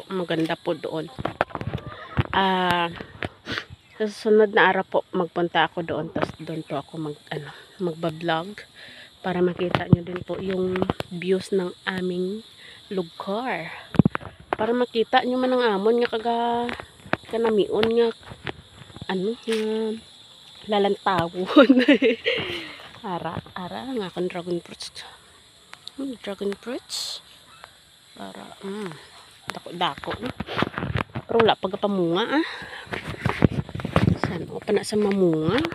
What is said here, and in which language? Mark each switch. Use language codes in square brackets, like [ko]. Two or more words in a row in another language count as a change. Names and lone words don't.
[tl] Maganda po doon. Sa susunod na araw po, magpunta ako doon. Tapos doon po ako magbablog para makita nyo din po yung views ng aming lugar. [hil] Para makita nyo man ang amon nga kanamion nga lalantawon. ara nga akong [en] dragon fruits. Dragon fruits. [hil] Dako no. Pero wala pagpamunga Saan o pa na sa mamunga.